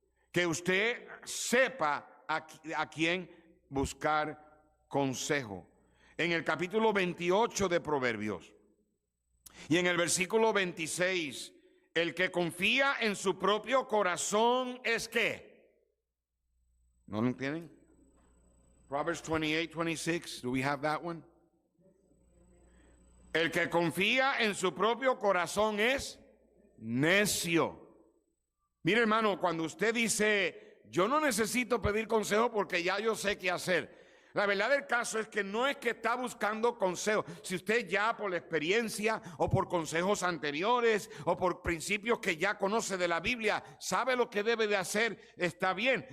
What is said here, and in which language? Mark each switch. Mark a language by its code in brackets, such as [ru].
[es] Que usted sepa a quién buscar consejo. En el capítulo 28 de Proverbios y en el versículo 26, el que confía en su propio corazón es ¿qué? ¿No lo entienden? [en] Proverbs 28, 26, do we have that one? [es] El que confía en su propio corazón es necio. Mire, hermano, cuando usted dice, yo no necesito pedir consejo porque ya yo sé qué hacer. La verdad del caso es que no es que está buscando consejo. Si usted ya por la experiencia o por consejos anteriores o por principios que ya conoce de la Biblia, sabe lo que debe de hacer, está bien.